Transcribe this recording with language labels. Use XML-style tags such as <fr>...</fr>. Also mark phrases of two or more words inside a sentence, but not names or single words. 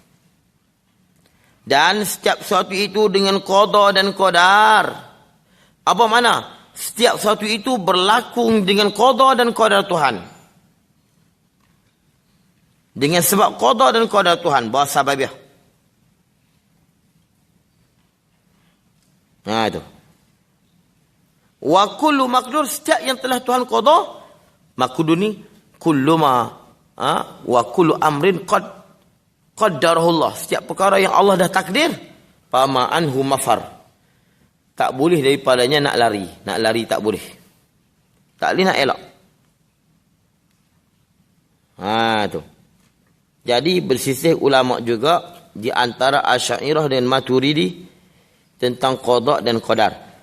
<ms>Dan setiap sesuatu itu dengan qada dan qadar. Apa mana? Setiap sesuatu itu berlaku dengan qada dan qadar Tuhan. Dengan sebab qada dan qadar Tuhan. Bahasa sababiah. Nah itu.</ms> <ar>وكل مقدور,</ar> <ms>setiap yang telah Tuhan qada.</ms> <ar>مقدور ni كل ما وكل أمر قدره الله.</ar> <ms>Setiap perkara yang Allah dah takdir,</ms> <ar>فما عنه مفر.</ar> <ms>Tak boleh daripadanya nak lari. Nak lari tak boleh. Tak boleh nak elak. Tu. Jadi bersisih ulama juga di antara Asy'ariyah dan Maturidi tentang qada dan qadar.</ms>